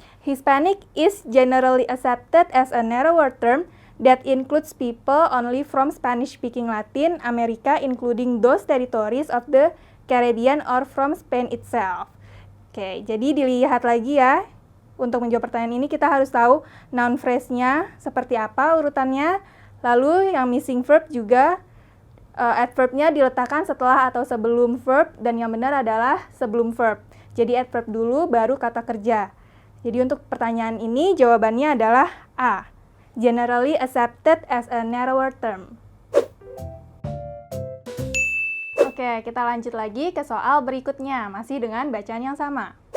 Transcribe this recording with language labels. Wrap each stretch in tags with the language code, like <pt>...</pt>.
<en>Hispanic is generally accepted as a narrower term that includes people only from Spanish-speaking Latin America, including those territories of the Caribbean or from Spain itself.</en> <id>Oke, jadi dilihat lagi ya. Untuk menjawab pertanyaan ini kita harus tahu noun phrase-nya seperti apa urutannya. Lalu yang missing verb juga adverb-nya diletakkan setelah atau sebelum verb, dan yang benar adalah sebelum verb. Jadi adverb dulu baru kata kerja. Jadi untuk pertanyaan ini jawabannya adalah A.</id> <en>Generally accepted as a narrower term.</en> <id>Oke, kita lanjut lagi ke soal berikutnya, masih dengan bacaan yang sama.</id>